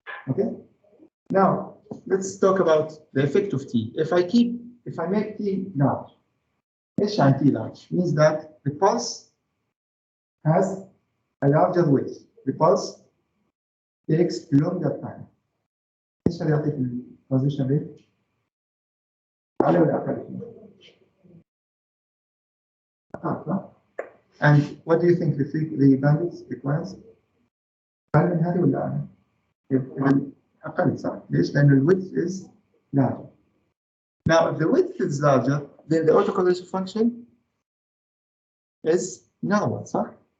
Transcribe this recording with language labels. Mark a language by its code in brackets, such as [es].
[en] Okay. Now let's talk about the effect of t. If I make t large, t large means that the pulse has a larger width. The pulse takes longer time. [ar] ايش اللي يعطيك البوزيشن ريت؟ أعلى ولا أقل؟ أقل. [en] And what do you think the bandwidth requires؟ [ar] أقل من هذه ولا أعلى؟ أقل صح؟ ليش؟ لأن ال [en] width is larger. Now, if the width is larger, then the autocorrelation function is narrower, [ar] صح?